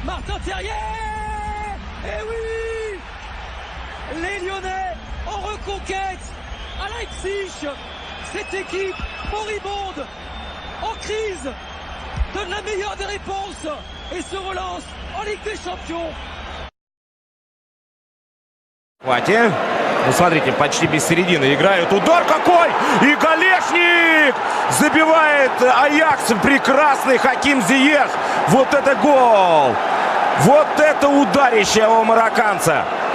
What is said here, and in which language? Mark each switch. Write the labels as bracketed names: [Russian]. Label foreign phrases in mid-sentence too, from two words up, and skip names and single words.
[French] Eh oui, les Lyonnais en reconquête à Leipzig. Cette équipe moribonde, en crise, donne la meilleure des réponses et se relance en Ligue des Champions. [Russian] Хватит. Ну, смотрите, почти без середины играют. Удар какой! И Голешник забивает Аякс. Прекрасный Хаким Зиех. Вот это гол! Вот это ударище у марокканца.